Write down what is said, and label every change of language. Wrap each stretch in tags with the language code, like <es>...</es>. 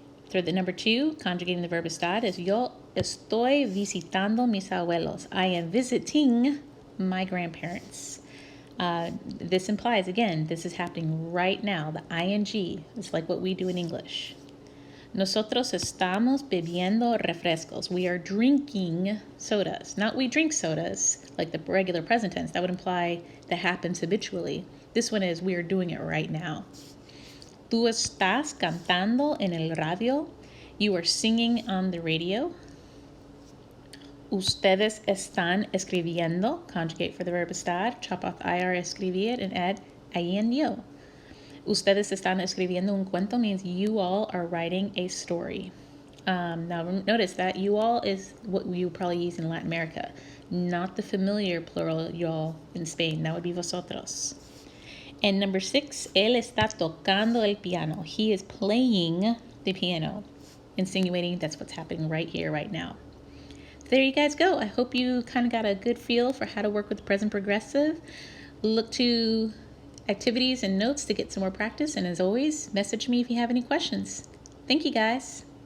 <en>For the number 2, conjugating the verb estar is</en> <es>yo estoy visitando mis abuelos.</es> <en>I am visiting my grandparents. This implies, again, this is happening right now. The ing is like what we do in English.</en> <es>Nosotros estamos bebiendo refrescos.</es> <en>We are drinking sodas. Not we drink sodas, like the regular present tense. That would imply that happens habitually. This one is we are doing it right now.</en> <es>Tú estás cantando en el radio.</es> <en>You are singing on the radio.</en> <es>Ustedes están escribiendo.</es> <en>Conjugate for the verb estar. Chop off IR, escribir, and add INDO.</en> <es>Ustedes están escribiendo un cuento</es> <en>means you all are writing a story. Now notice that you all is what you probably use in Latin America, not the familiar plural y'all in Spain. That would be vosotros. And number 6,</en> <es>él está tocando el piano.</es> <en>He is playing the piano, insinuating that's what's happening right here, right now. There you guys go. I hope you kind of got a good feel for how to work with the present progressive. Look to activities and notes to get some more practice. And as always, message me if you have any questions. Thank you, guys.</en>